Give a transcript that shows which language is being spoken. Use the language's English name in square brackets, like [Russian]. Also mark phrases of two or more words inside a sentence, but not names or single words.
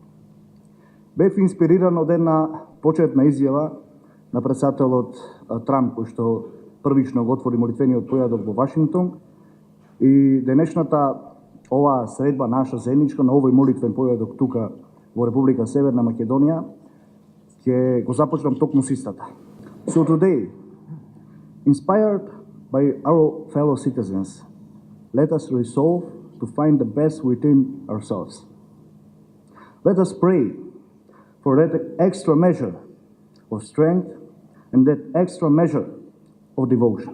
[Macedonian] Бев инспириран од една почетна изјава на председателот Трамп, кој што првично го отвори молитвениот појадок во Вашингтон, и денешната оваа средба наша заедничка на овој молитвен појадок тука во Република Северна Македонија ќе го започнам токму со истата. [English] So today, inspired by our fellow citizens, let us resolve to find the best within ourselves. Let us pray for that extra measure of strength and that extra measure of devotion.